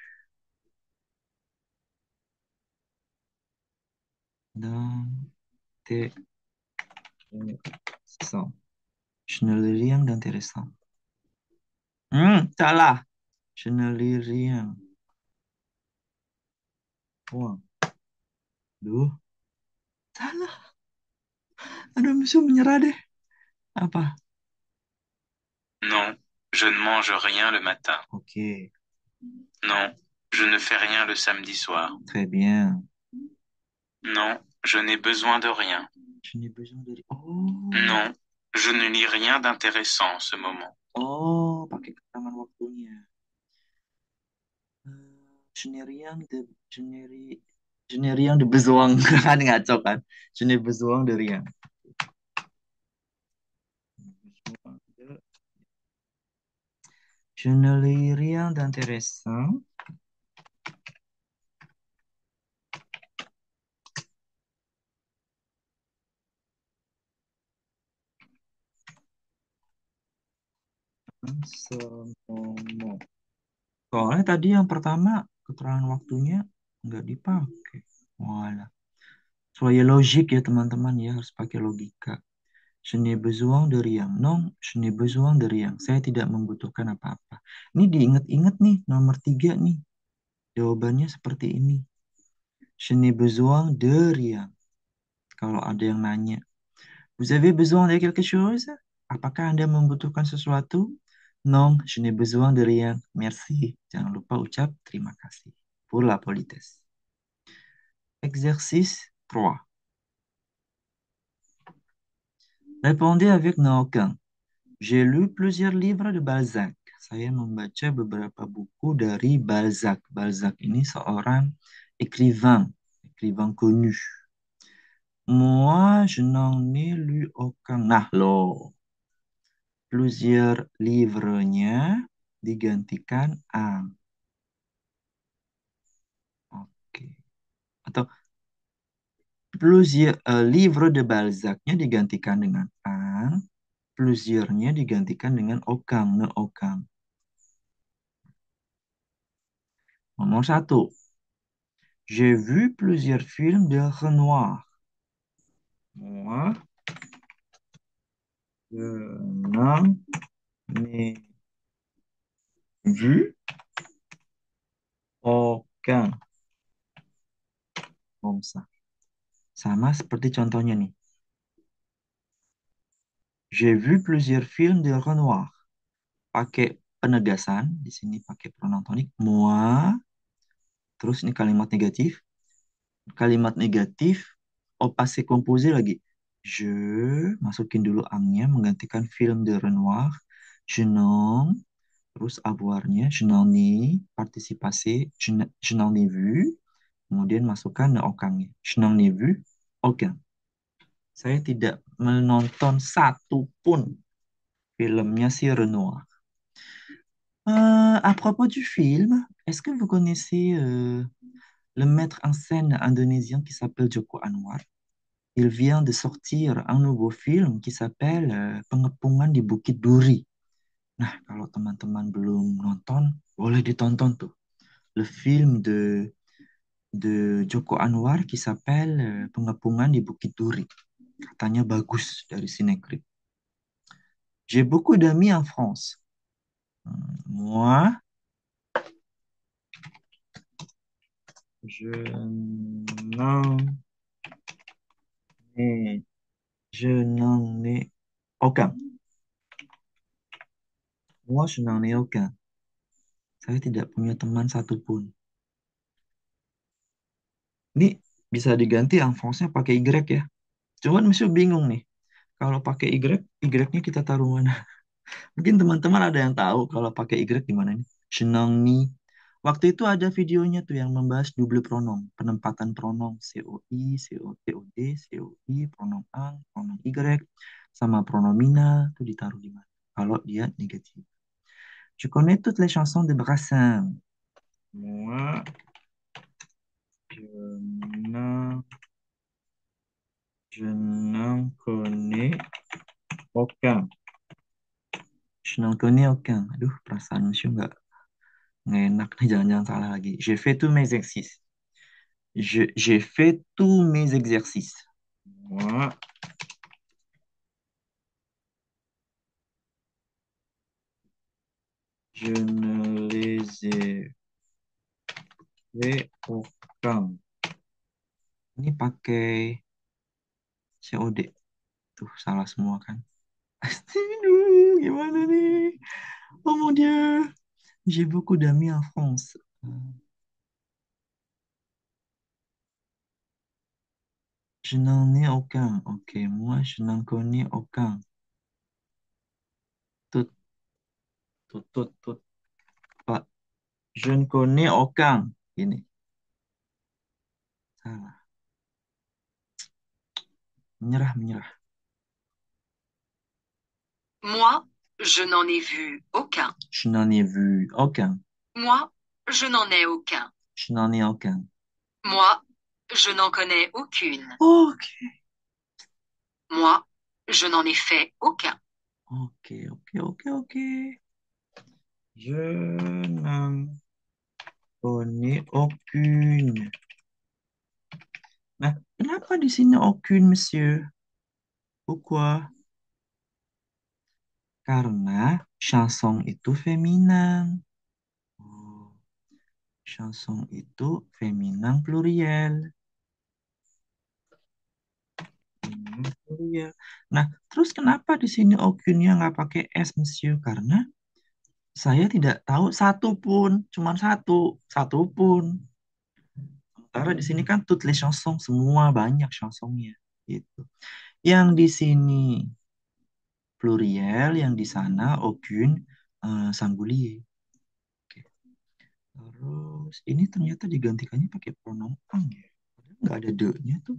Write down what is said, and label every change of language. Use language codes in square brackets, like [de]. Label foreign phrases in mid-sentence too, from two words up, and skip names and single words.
[fr] D'intéressant. Je ne lis rien d'intéressant. Salah. Je ne lis rien. Point. [id] Duh, salah. Aduh, musuh menyerah deh. Apa? [fr] Non, je ne mange rien le matin. Ok, Non, je ne fais rien le samedi soir. très bien. Non, je n'ai besoin de rien. Je n'ai besoin de... Oh, Non, je ne lis rien d'intéressant en ce moment. [id] oh, pakai keterangan waktunya. [fr] Je n'ai rien de... Je n'ai rien de besoin. [id] Kan ngaco kan? [fr] Je n'ai besoin de rien. Je ne lis rien d'intéressant. En ce moment. [id] Soalnya tadi yang pertama keterangan waktunya nggak dipakai. Walah. Soalnya logik ya teman-teman ya harus pakai logika. [fr] Je n'ai besoin de rien. Non, je n'ai besoin de rien. [id] Saya tidak membutuhkan apa-apa. Ini diingat-ingat nih nomor 3 nih. Jawabannya seperti ini. [fr] Je n'ai besoin de rien. [id] Kalau ada yang nanya, [fr] vous avez besoin de quelque chose? [id] Apakah Anda membutuhkan sesuatu? [fr] Non, je n'ai besoin de rien. Merci. [id] Jangan lupa ucap terima kasih. [fr] Pour la politesse. Exercice 3. Répondez avec no aucun. J'ai lu plusieurs livres de Balzac. [id] Saya membaca beberapa buku dari Balzac. Balzac ini seorang [fr] écrivain, écrivain connu. Moi, je n'en ai lu aucun. [id] Nah, loh. [fr] Plusieurs livres- [id] nya digantikan un. Oke. Atau [fr] plusieurs livre de Balzac- [id] nya digantikan dengan un. Plusieurs-nya digantikan dengan aucun, [fr] ne aucun. [id] Nomor 1. [fr] J'ai vu plusieurs films de Renoir. Moi, je n'en ai vu aucun. Comme ça. [id] Sama seperti contohnya nih. [fr] J'ai vu plusieurs films de Renoir. [id] Pakai penegasan, di sini pakai pronoun tonik. Moi, terus ini kalimat negatif. Kalimat negatif, [fr] au passé composé lagi. [id] Je, masukin dulu angnya, menggantikan [fr] film de Renoir. Je n'en, [id] terus avoirnya, [fr] je n'en ai, partisipasi, je n'en ai vu. [id] Kemudian masukkan ne okangnya. [fr] Je n'en ai vu aucun. [id] Saya tidak menonton satu pun filmnya si Renoir. [fr] À propos du film, est-ce que vous connaissez le metteur en scène indonésien qui s'appelle Joko Anwar? Il vient de sortir un nouveau film qui s'appelle Pengepungan di Bukit Duri. [id] Nah, kalau teman-teman belum nonton, boleh ditonton tuh. [fr] Le film de Joko Anwar qui s'appelle Pengepungan di Bukit Duri. [id] Katanya bagus dari Cinecrip. [fr] J'ai beaucoup d'amis en France. Moi, je n'en ai, je n'en ai aucun. Moi, je n'en ai aucun. [id] Saya tidak punya teman satupun. Ini bisa diganti [fr] en France- [id] nya pakai Y ya. Cuman masih bingung nih. Kalau pakai Y, Y-nya kita taruh mana? Mungkin teman-teman ada yang tahu kalau pakai Y gimana nih? Shenangni. Waktu itu ada videonya tuh yang membahas [fr] double pronom, [id] penempatan pronom COI, COTOD, COI, pronom ang, pronom Y, sama pronomina tuh ditaruh di mana? Kalau dia negatif. [fr] Je connais toutes les chansons de Brassens. Moi, n'en- je n'en connais aucun. Je n'en connais aucun. [id] Aduh, perasaan monsieur nggak enak nih, jangan-jangan salah lagi. [fr] J'ai fait tous mes exercices. J'ai fait tous mes exercices. Moi, je ne les ai fait aucun. [id] Ini pakai COD. Tuh, salah semua kan? Aduh, gimana nih? [fr] Oh mon Dieu, j'ai beaucoup d'amis en France. Je n'en ai aucun. Ok, moi, je n'en connais aucun. Tout, tout. Pas. Je ne connais aucun. [id] Ini, salah. Menyerah. [fr] Moi, je n'en ai vu aucun. Je n'en ai vu aucun. Moi, je n'en ai aucun. Je n'en ai aucun. Moi, je n'en connais aucune. Ok, Moi, je n'en ai fait aucun. ok. Je n'en connais aucune. [id] Nah, kenapa di sini aucune, monsieur? [fr] Pourquoi? [id] Karena chanson itu feminan. Oh, chanson itu [fr] feminan pluriel. [id] Pluriel. Nah, terus kenapa di sini aucune-nya nggak pakai S, monsieur? Karena saya tidak tahu satu pun, cuman satu pun. Sementara di sini kan [fr] toutes les chansons, [id] semua banyak chansonnya gitu. Yang di sini pluriel, yang di sana [fr] aucune singulier. [id] Oke. Terus ini ternyata digantikannya pakai pronom ang ya. Padahal nggak ada de-nya tuh.